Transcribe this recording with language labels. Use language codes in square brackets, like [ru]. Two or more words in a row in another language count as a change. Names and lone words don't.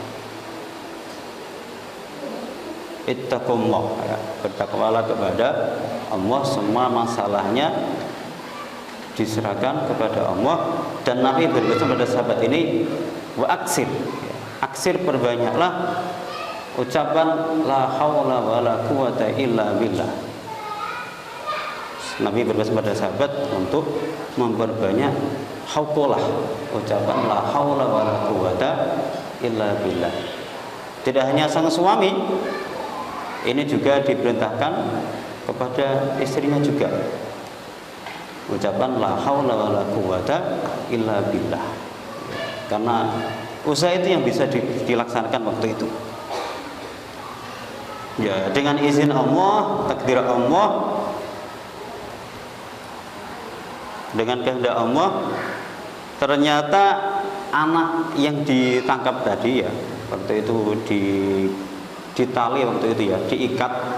[id] Ittaqullah ya, bertakwalah kepada Allah, semua masalahnya diserahkan kepada Allah. Dan Nabi berpesan pada sahabat ini, [ar] وأكثر [id] ya, aksir, perbanyaklah ucapan [ar] لا حول ولا قوة إلا بالله. [id] Nabi berpesan pada sahabat untuk memperbanyak hauqalah, ucapan [ar] لا حول ولا قوة إلا بالله. [id] Tidak hanya sang suami, ini juga diperintahkan kepada istrinya juga, ucapan [ar] لا حول ولا قوة إلا بالله. [id] Karena usaha itu yang bisa dilaksanakan waktu itu ya, dengan izin Allah, takdir Allah, dengan kehendak Allah. Ternyata anak yang ditangkap tadi ya, waktu itu ditali waktu itu ya, diikat.